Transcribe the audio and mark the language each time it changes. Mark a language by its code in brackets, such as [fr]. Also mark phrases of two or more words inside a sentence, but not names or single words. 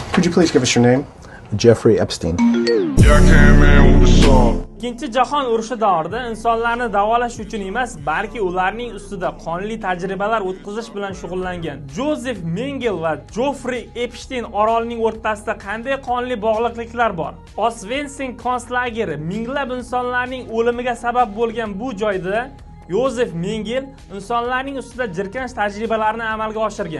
[en] Could you please give us your name? Jeffrey Epstein. [uz] Ikkinchi jahon urushi davrida insonlarni davolash uchun emas, balki ularning ustida qonli tajribalar o'tkazish bilan shug'ullangan Jozef Mengel va Jeffrey Epstein orolining o'rtasida qanday qonli bog'liqliklar bor? Osvensin konslageri minglab insonlarning o'limiga sabab bo'lgan bu joyda Jozef Mengel insonlarning ustida jirkanch tajribalarni amalga oshirgan.